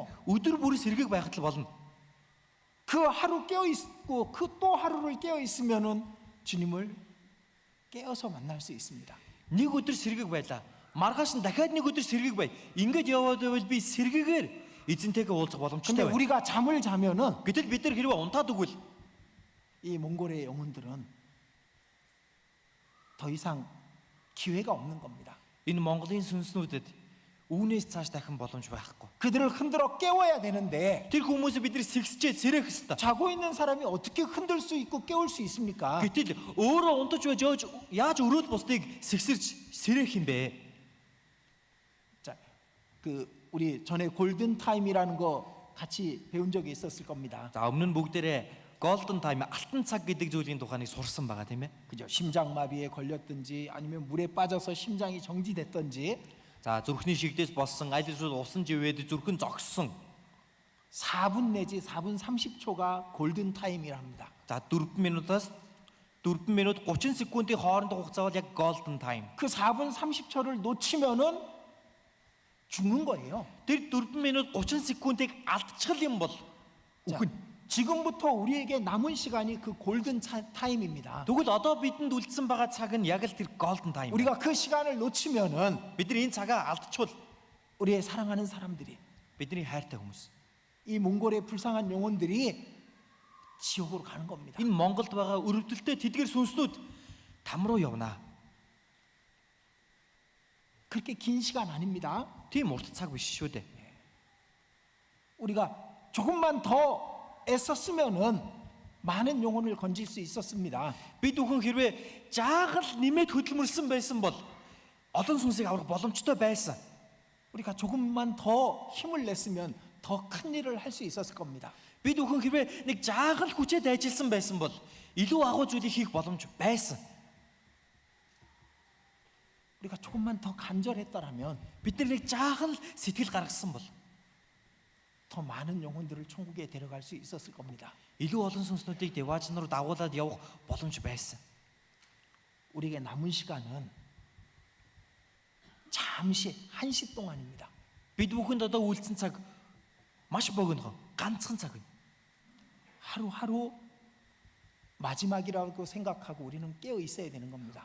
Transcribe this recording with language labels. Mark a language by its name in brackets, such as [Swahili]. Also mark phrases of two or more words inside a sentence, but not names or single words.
[Mongolian] Өдөр бүр сэргэг байхад л болно. [Korean] 그 하루 깨어 있고 그 또 하루를 깨어 있으면은 주님을 깨어서 만날 수 있습니다. [Mongolian] Нэг өдөр сэргэг байлаа. Маргааш нь дахиад нэг өдөр сэргэг бай. Ингээд яваад байвал би сэргэгээр эзэнтэйгээ уулзах боломжтой [Korean] 근데 [Mongolian] байна. [Korean] 우리가 잠을 자면은 [Mongolian] Гэтэл бид нар хэрвээ унтаад өгвөл [Korean] 이 몽골의 영혼들은 더 이상 기회가 없는 겁니다. [Mongolian] энэ Монголын сүнснүүдэд үүнээс цааш дахин боломж байхгүй. [Korean] 그들을 흔들어 깨워야 되는데 [Mongolian] Тэр хүмүүсээ бид нар сэгсчээ сэрэх хэвээр. [Korean] 자고 있는 사람이 어떻게 흔들 수 있고 깨울 수 있습니까? [Mongolian] Гэтэл өөрөө унтаж байж яаж өрөөл бусдыг сэгсэрч сэрэх юм бэ? [Korean] 자, 그 우리 전에 골든 타임이라는 거 같이 배운 적이 있었을 겁니다. [Mongolian] За өмнө нь бүгдээрээ [English] golden time [Mongolian] алтан цаг гэдэг зүйлийн тухайныг сурсан байгаа тийм ээ. [Korean] 그죠? 심장마비에 걸렸든지 아니면 물에 빠져서 심장이 정지됐든지 [Mongolian] За зүрхний шигдээс болсон аль эсвэл усан живээд зүрхэн зогссон. [Korean] 4분 내지 4분 30초가 골든 타임이랍니다. [Mongolian] За 4 минутаас 4 минут 30 секундын хоорондох хугацаа бол яг [English] golden time. [Korean] 그 4분 30초를 놓치면은 죽는 거예요. [Mongolian] Тэр 4 минут 30 секундыг алдчихл юм бол [Korean] 자, [Mongolian] үхэн. [Korean] 지금부터 우리에게 남은 시간이 그 골든 타임입니다. [Mongolian] Тэгвэл одоо бидэнд үлдсэн байгаа цаг нь яг л тэр [English] golden time. [Korean] 우리가 그 시간을 놓치면은 [Mongolian] Бид нар энэ цагаа алдчихвал [Korean] 우리의 사랑하는 사람들이 [Mongolian] бидний хайртай хүмүүс [Korean] 이 몽골의 불쌍한 영혼들이 지옥으로 가는 겁니다. [Mongolian] энэ Монголд байгаа өрөвдөлтөй тэдгэр сүнснүүд там руу явна. [Korean] 그렇게 긴 시간 아닙니다. [Mongolian] Тийм урт цаг биш шүү дээ. [Korean] 우리가 조금만 더 애썼으면은 많은 영혼을 건질 수 있었습니다. [Mongolian] Бид бүхэн хэрвээ жаахан нэмээд хөдөлмөрсөн байсан бол олон сүнсийг аврах боломжтой байсан. [Korean] 우리가 조금만 더 힘을 냈으면 더 큰 일을 할 수 있었을 겁니다. [Mongolian] Бид бүхэн хэрвээ нэг жаахан хүчээд ажилласан байсан бол илүү агуу зүйлийг хийх боломж байсан. [Korean] 우리가 조금만 더 간절했더라면 [Mongolian] Бид нар нэг жаахан сэтгэл гаргасан бол [Korean] 더 많은 영혼들을 천국에 데려갈 수 있었을 겁니다. [Mongolian] илүү олон сүнснүүдийг деваач руу дагуулад явах боломж байсан. [Korean] 우리에게 남은 시간은 잠시 한시 동안입니다. [Mongolian] Бид бүхэнд одоо үлдсэн цаг маш богино ганцхан цаг байна. [Korean] 하루하루 마지막이라고 생각하고 우리는 깨어 있어야 되는 겁니다.